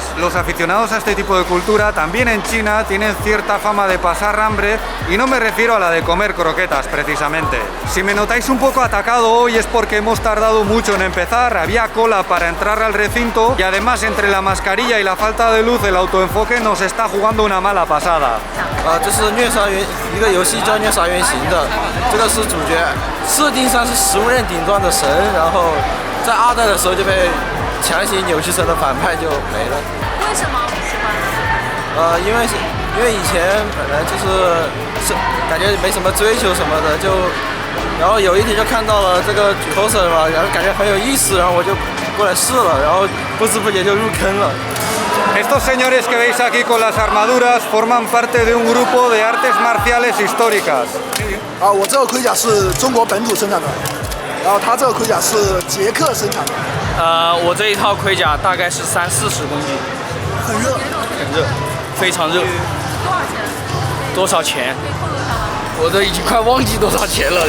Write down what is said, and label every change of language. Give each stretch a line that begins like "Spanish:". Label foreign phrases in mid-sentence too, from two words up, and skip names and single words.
Spanish: Los aficionados a este tipo de cultura, también en China, tienen cierta fama de pasar hambre y no me refiero a la de comer croquetas, precisamente. Si me notáis un poco atacado hoy es porque hemos tardado mucho en empezar, había cola para entrar al recinto y además entre la mascarilla y la falta de luz el autoenfoque nos está jugando una mala pasada.
Chinese: 这是虐杀原一个游戏叫虐杀原型的，这个是主角设定上是食物链顶端的神，然后在2代的时候就被强行扭曲成了反派就没了。为什么喜欢？因为以前本来就是感觉没什么追求什么的，然后有一天就看到了这个举头绳嘛，然后感觉很有意思，然后我就过来试了，然后不知不觉就入坑了。
Spanish: Estos señores que veis aquí con las armaduras forman parte de un grupo de artes marciales históricas.
Chinese: 我这个盔甲是中国本土生产的，然后它这个盔甲是捷克生产的。我这一套盔甲大概是30-40公斤，很热，很热，非常热。多少钱？我都已经快忘记多少钱了。